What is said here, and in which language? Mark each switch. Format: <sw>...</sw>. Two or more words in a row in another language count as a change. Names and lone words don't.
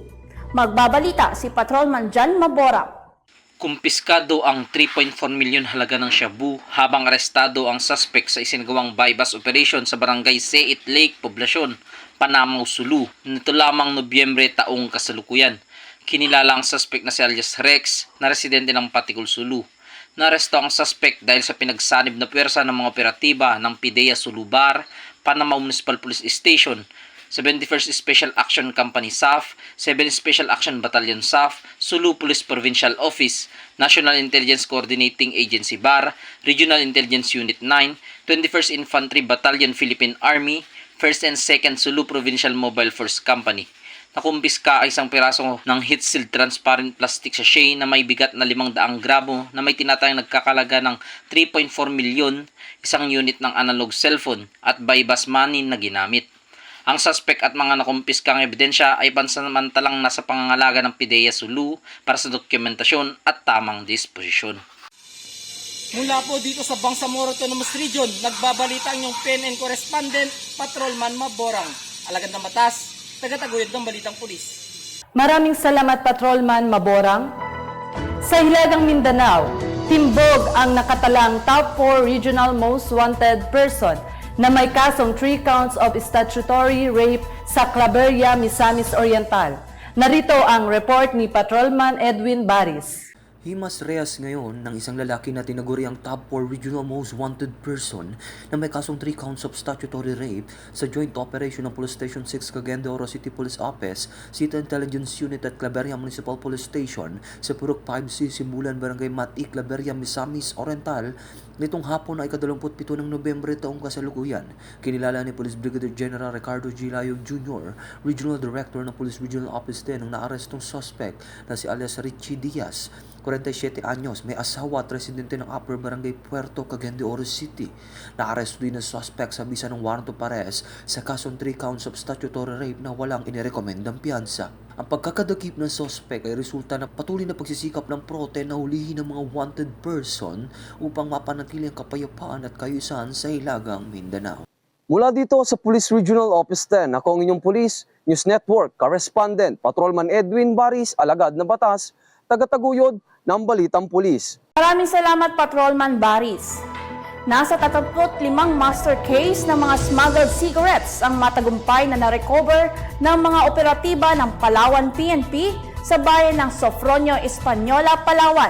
<tl>Magbabalita si Patrolman John Mabora. Kumpiskado ang 3.4 milyon halaga ng shabu habang arestado ang suspect sa isinagawang</tl> <en>bypass operation</en> <tl>sa barangay Seit Lake, Poblasyon, Panamaw, Sulu, nito lamang Nobyembre taong kasalukuyan. Kinilala ang suspect na si alias Rex na residente ng Patikul, Sulu. Naresto ang suspect dahil sa pinagsanib na puwersa ng mga operatiba ng PIDEA Sulubar, Panamaw Municipal Police Station, 71st Special Action Company SAF, 7 Special Action Battalion SAF, Sulu Police Provincial Office, National Intelligence Coordinating Agency BAR, Regional Intelligence Unit 9, 21st Infantry Battalion Philippine Army, 1st and 2nd Sulu Provincial Mobile Force Company. Nakumpiska ay isang piraso ng</tl> <en>heat-sealed transparent plastic sachet</en> <tl>na may bigat na 500 gramo na may tinatayang nagkakalaga ng 3.4 milyon, isang unit ng</tl> <en>analog cellphone</en> <tl>at</tl> <en>bypass money</en> <tl>na ginamit. Ang suspect at mga nakumpiskang ebidensya ay pansamantalang nasa pangangalaga ng PIDEA Sulu para sa dokumentasyon at tamang disposisyon. Mula po dito sa Bangsamoro Autonomous Region, nagbabalita ang inyong PNN correspondent, Patrolman Maborang. Alagad ng batas, tagataguyod ng Balitang Pulis. Maraming salamat, Patrolman Maborang. Sa Hilagang Mindanao, timbog ang nakatalang top 4</tl> <en>regional most wanted person</en> <tl>na may kasong</tl> <en>3 counts of statutory rape</en> <tl>sa Claveria, Misamis Oriental. Narito ang report ni Patrolman Edwin Baris. Himas rehas ngayon ng isang lalaki na tinaguri ang top 4</tl> <en>regional most wanted person</en> <tl>na may kasong</tl> <en>3 counts of statutory rape</en> <tl>sa</tl> <en>joint operation</en> <tl>ng Police Station 6 Cagayan de Oro City Police Office, City Intelligence Unit at Claveria Municipal Police Station sa Purok 5C, Simbulan, Barangay Mati, Claveria, Misamis Oriental nitong hapon ay 27 ng Nobyembre taong kasalukuyan. Kinilala ni Police Brigadier General Ricardo G. Layog Jr., Regional Director ng Police Regional Office din ng naarestong suspect na si alias Richie Diaz, 47 anyos, may asawa at residente ng Upper Barangay Puerto, Cagayan de Oro City. Naaresto din ang suspect sa bisa ng</tl> <en>warrant of arrest</en> <tl>sa kasong</tl> <en>3 counts of statutory rape</en> <tl>na walang inirekomendang piyansa. Ang pagkakadakip ng suspect ay resulta ng patuloy na pagsisikap ng prote na hulihin ng mga</tl> <en>wanted person</en> <tl>upang mapanatili ang kapayapaan at kaayusan sa Hilagang Mindanao. Mula dito sa Police Regional Office 10, ako ang inyong Police News Network Correspondent, Patrolman Edwin Baris, alagad ng batas, tagataguyod ng Balitang Pulis. Maraming salamat, Patrolman Baris. Nasa 35</tl> <en>master case</en> <tl>ng mga</tl> <en>smuggled cigarettes</en> <tl>ang matagumpay na na-recover ng mga operatiba ng Palawan PNP sa bayan ng Sofronio, Española, Palawan.</tl>